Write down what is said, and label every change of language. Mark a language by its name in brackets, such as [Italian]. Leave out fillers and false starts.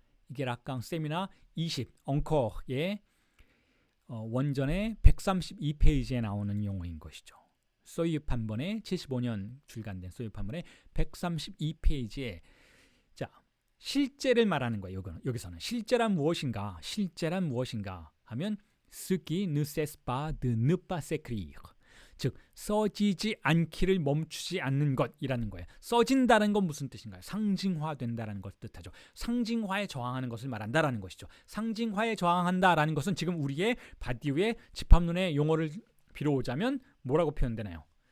[Korean] 이게 락강 세미나 20 엉커의 원전의 132페이지에 나오는 용어인 것이죠. 소유입 한 번에 75년 출간된 소유입 한 번에 132페이지에 자 실제를 말하는 거예요. 여기서는 실제란 무엇인가? 실제란 무엇인가? 하면 [French] ce qui ne cesse pas de ne pas s'écrire. [Korean] 즉 써지지 않기를 멈추지 않는 것이라는 거예요. 써진다는 건 무슨 뜻인가요? 상징화된다라는 것 뜻하죠. 상징화에 저항하는 것을 말한다라는 것이죠. 상징화에 저항한다라는 것은 지금 우리의 바디우의 집합론의 용어를 빌어오자면 뭐라고 표현되나요?